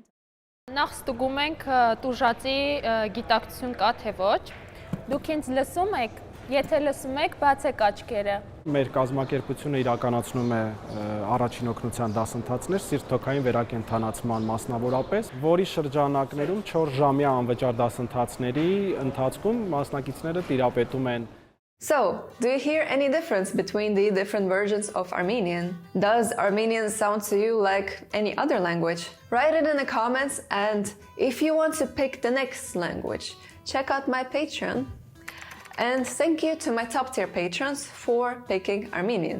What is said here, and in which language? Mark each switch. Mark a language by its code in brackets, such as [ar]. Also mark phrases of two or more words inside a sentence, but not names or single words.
[hy] Նախ ստուգում ենք տուժածի գիտակցություն կա թե ոչ։ Դուք ինձ լսում եք, եթե լսում եք, բացեք աչքերը։ Մեր կազմակերպությունը իրականացնում է առաջին օգնության դասընթացներ սիրտոքային վերակենդանացման մասնավորապես, որի շրջանակներում 4 ժամյա անվճար դասընթացների ընթացքում մասնակիցները տիրապետում են։ [en] So, do you hear any difference between the different versions of Armenian? Does Armenian sound to you like any other language? Write it in the comments, and if you want to pick the next language, check out my Patreon. And thank you to my top tier patrons for picking Armenian.